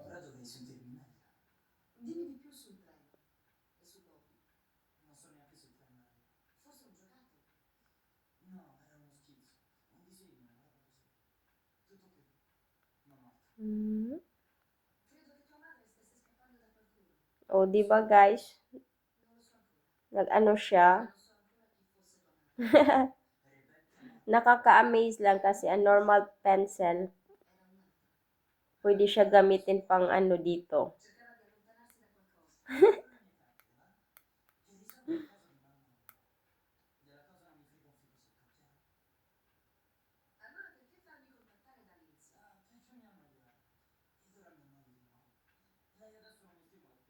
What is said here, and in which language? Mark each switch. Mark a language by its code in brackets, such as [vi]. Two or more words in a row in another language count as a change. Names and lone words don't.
[it] Ora dovrei sentirmi meglio. Dimmi di più sul treno e su Bobby. Non so neanche se il treno era vero. Forse un giocattolo. No, era uno schizzo. Un disegno, una roba così. Tutto qui. Non altro. Mm. Credo che tua madre stesse scappando da qualcuno. [tl] O di ba guys? [it] Non lo so ancora. [tl] Nag-ano siya? [it] Non so ancora chi fosse tua madre. Rebecca Martin. [tl] Nakaka-amaze lang kasi [en] a normal pencil [it] Era un'altra. [tl] pwede siya gamitin pang ano dito. [it] Cercava di allontanarsi da qualcosa. Non mi capita, va? Che di solito le cose mi vanno a ruba. Della cosa non mi frega un fico secco, chiaro? Allora perché farmi contattare da Lindsay? Ah, perché mi annoia. Ed ora mi annoio di nuovo. Lei adesso non mi stimola più.